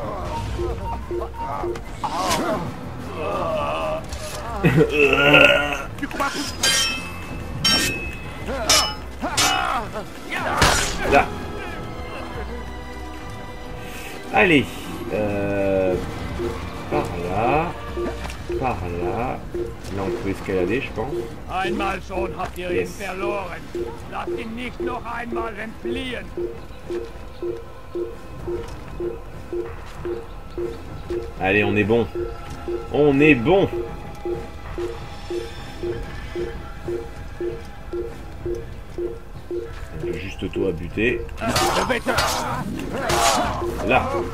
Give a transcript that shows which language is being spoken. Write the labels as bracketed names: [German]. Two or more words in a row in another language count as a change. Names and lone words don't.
[French] Tu crois que... Là. Allez. Par là. Par là. Là, on peut escalader, je pense. [German] Einmal schon habt ihr ihn verloren. Lasst ihn nicht noch einmal entfliehen. [French] Allez, on est bon. On est bon. Juste toi à buter. Là.